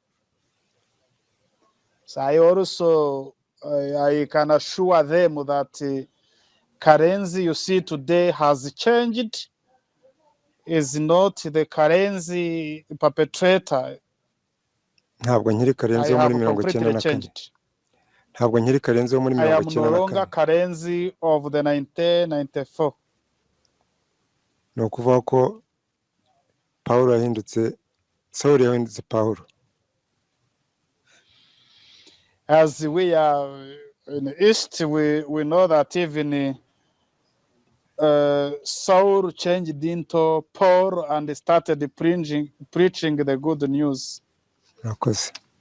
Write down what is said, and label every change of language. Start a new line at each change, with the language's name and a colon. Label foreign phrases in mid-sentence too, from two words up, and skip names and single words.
English: So I also I can assure them that Karenzi you see today has changed, is not the Karenzi perpetrator.
Kinyarwanda: Ntabwo nkiri Karenzi wo muri 1994. Ntabwo nkiri Karenzi wo muri 1994.
English: I am no longer Karenzi of the 1994.
Kinyarwanda: Ni ukuvuga ko Pawulo yahindutse, Sawuli yahindutse Pawulo.
English: As we are in the East, we know that even Saul changed into Paul and started preaching the good news.
Kinyarwanda: Murakoze.